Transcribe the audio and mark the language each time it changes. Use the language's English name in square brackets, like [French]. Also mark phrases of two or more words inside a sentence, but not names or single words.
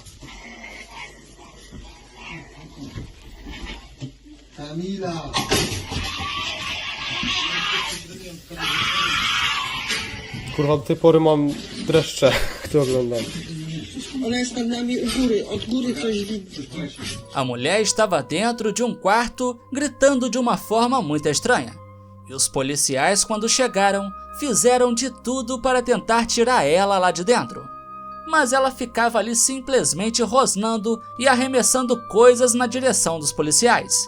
[Polish] Kamila. Kurwa, do tej pory mam dreszcze, gdy oglądam. Ona jest nad nami u góry, od góry coś widzi. [Portuguese] A mulher estava dentro de um quarto, gritando de uma forma muito estranha. E os policiais, quando chegaram, fizeram de tudo para tentar tirar ela lá de dentro. Mas ela ficava ali simplesmente rosnando e arremessando coisas na direção dos policiais.